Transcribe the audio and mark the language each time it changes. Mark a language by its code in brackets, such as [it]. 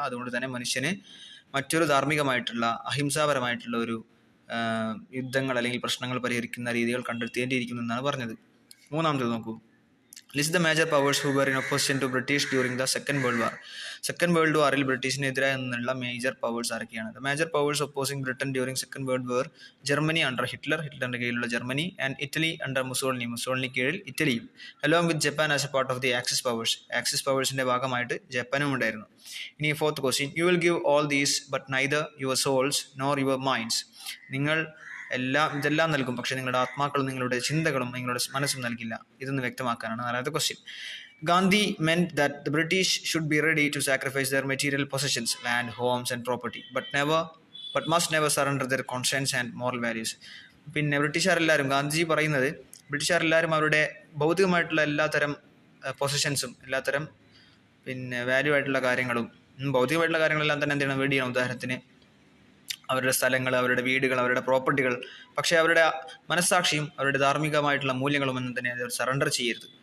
[ml] അതുകൊണ്ട് തന്നെ മനുഷ്യന് മറ്റൊരു ധാർമ്മികമായിട്ടുള്ള അഹിംസാപരമായിട്ടുള്ള ഒരു യുദ്ധങ്ങൾ അല്ലെങ്കിൽ പ്രശ്നങ്ങൾ പരിഹരിക്കുന്ന രീതികൾ കണ്ടെത്തേണ്ടിയിരിക്കുന്നു എന്നാണ് പറഞ്ഞത്. മൂന്നാമത്തേത് നോക്കൂ. [en] List the major powers who were in opposition to British during the Second World War. [ml] Second World Waril ബ്രിട്ടീഷിനെതിരായി നിന്നുള്ള മേജർ പവേഴ്സ് ആരൊക്കെയാണ്? [en] The major powers opposing Britain during Second World War: Germany under [ml] ഹിറ്റ്ലറിന്റെ കീഴിലുള്ള Germany, [en] and Italy under [ml] Mussolini കീഴിൽ ഇറ്റലിയും, [en] along with Japan as a part of the Axis powers. [ml] Axis പവേഴ്സിന്റെ ഭാഗമായിട്ട് ജപ്പാനും ഉണ്ടായിരുന്നു. ഇനി fourth question. [en] You will give all these but neither your souls nor your minds. [ml] നിങ്ങൾ ഇതെല്ലാം നൽകും, പക്ഷെ നിങ്ങളുടെ ആത്മാക്കളും നിങ്ങളുടെ ചിന്തകളും നിങ്ങളുടെ മനസ്സും നൽകില്ല. ഇതൊന്ന് വ്യക്തമാക്കാനാണ് നാലാമത്തെ question. [en] Gandhi meant that the British should be ready to sacrifice their material possessions, land, homes and property, but must never surrender their conscience and moral values. [ml] പിന്നെ ഗാന്ധിജി പറയുന്നത്, ബ്രിട്ടീഷുകാരെല്ലാവരും അവരുടെ ഭൗതികമായിട്ടുള്ള എല്ലാത്തരം പൊസിഷൻസും എല്ലാത്തരം വാല്യൂ ആയിട്ടുള്ള കാര്യങ്ങളും ഭൗതികമായിട്ടുള്ള കാര്യങ്ങളെല്ലാം തന്നെ എന്ത് ചെയ്യണം, വേണ്ടിയാണ്. ഉദാഹരണത്തിന് അവരുടെ സ്ഥലങ്ങൾ, അവരുടെ വീടുകൾ, അവരുടെ പ്രോപ്പർട്ടികൾ, പക്ഷേ അവരുടെ മനസ്സാക്ഷിയും അവരുടെ ധാർമ്മികമായിട്ടുള്ള മൂല്യങ്ങളും ഒന്നും തന്നെ അവർ സറണ്ടർ ചെയ്യരുത്.